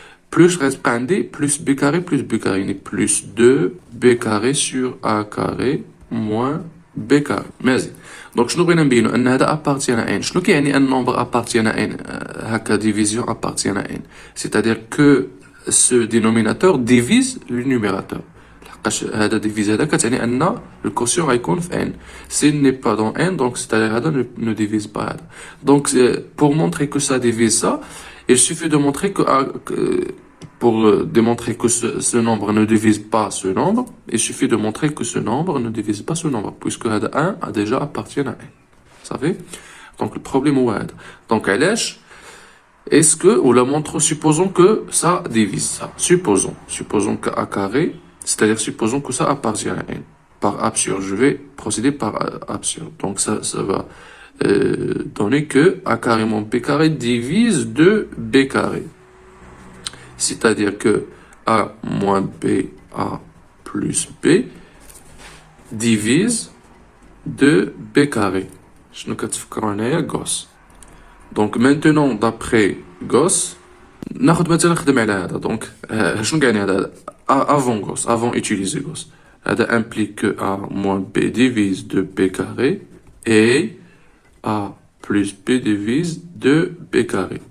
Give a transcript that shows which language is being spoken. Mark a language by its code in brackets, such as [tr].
[fr] Plus reste un D, plus B carré, plus B carré. Il y a plus 2 B carré sur A carré moins B carré. Merci. Donc, je nous [ar] بينو أن هذا [fr] appartient à n. [ar] شنو كيعني [fr] un nombre appartient à n? [ar] هكا [fr] division appartient à n. C'est-à-dire que ce dénominateur divise le numérateur. [ar] هذا divise هذا كتعني أن [fr] le quotient [ar] غيكون في n. [fr] S'il n'est pas dans n, donc c'est-à-dire [ar] هذا [fr] ne divise pas هذا. Donc, pour montrer que ça divise ça, il suffit de montrer pour démontrer que ce nombre ne divise pas ce nombre, il suffit de montrer que ce nombre ne divise pas ce nombre, puisque 1 a déjà appartient à n. Vous savez? Donc le problème est là. Donc est-ce que, ou la montre, supposons que ça divise ça. Supposons que A carré, c'est-à-dire supposons que ça appartient à n. Par absurde, je vais procéder par absurde. Donc ça va donner que A carré moins B carré divise de B carré. C'est-à-dire que A moins B, A plus B divise de B carré. [ar] شنو كتفكروا هنايا [fr] Gauss. Donc maintenant, d'après Gauss, [ar] ناخد مثلا نخدم على هذا. [fr] Donc [ar] شنو يعني هذا [fr] avant Gauss, avant utiliser Gauss. [ar] هذا [fr] implique que A moins B divise de B carré et A plus B divise de B carré.